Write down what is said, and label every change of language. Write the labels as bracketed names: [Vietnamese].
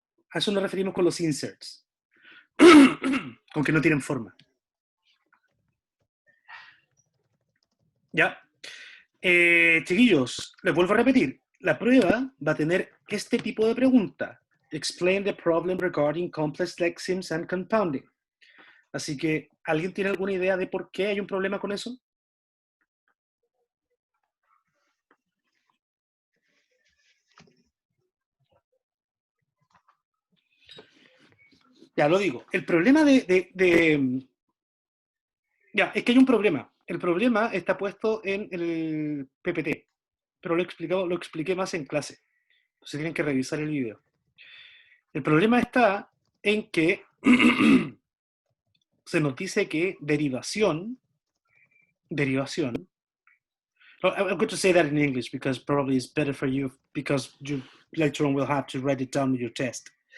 [Spanish] A eso nos referimos con los inserts. Con que no tienen forma. ¿Ya? Chiquillos, les vuelvo a repetir, la prueba va a tener este tipo de pregunta. [English] Explain the problem regarding complex lexemes and compounding. [Spanish] Así que, ¿alguien tiene alguna idea de por qué hay un problema con eso? Ya lo digo. El problema ya, es que hay un problema. El problema está puesto en el PPT, pero lo expliqué más en clase. Entonces tienen que revisar el video. El problema está en que se nos dice que derivación, [English] I'm going to say that in English because probably it's better for you because you later on will have to write it down in your test.